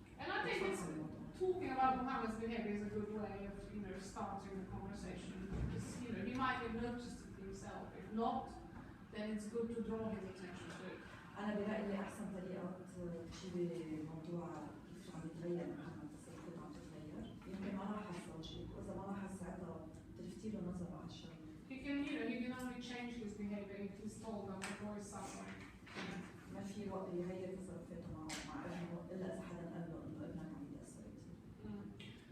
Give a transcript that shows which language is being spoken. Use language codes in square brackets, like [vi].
[en] And I think it's talking about Muhammad's behavior is a good way of, you know, starting the conversation. Because, you know, he might have noticed it himself. If not, then it's good to draw his attention to it. [ar] أنا برأيي أحسن طريقة تجيبي موضوع كيف عم يتغير محمد تصرفاته عم تتغير، يمكن ما لاحظ زوجك، وإذا ما لاحظ ساعتها تلفتي له نظره على الشغل. [en] He can only change his behavior if he's told that the boy is suffering. [ar] ما في وقت يغير تصرفاته مع ابنه إلا إذا حدا قال له إنه ابنك عم يتأثر كثير.